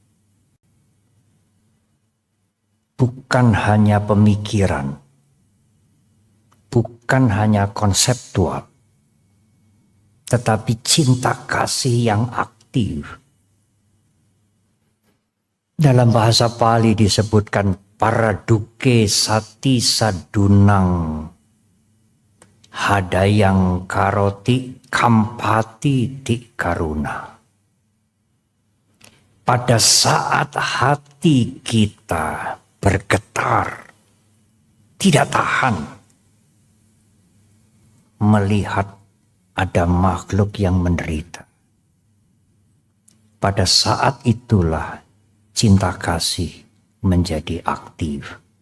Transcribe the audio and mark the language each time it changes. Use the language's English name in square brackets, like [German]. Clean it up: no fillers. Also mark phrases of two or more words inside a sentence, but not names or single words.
[Indonesian] Bukan hanya pemikiran, bukan hanya konseptual, tetapi cinta kasih yang aktif. Dalam bahasa Pali disebutkan [Pali] paraduke sati sadunang hadayang karoti kampati ti karuna. [Indonesian] Pada saat hati kita bergetar, tidak tahan melihat ada makhluk yang menderita, pada saat itulah cinta kasih menjadi aktif.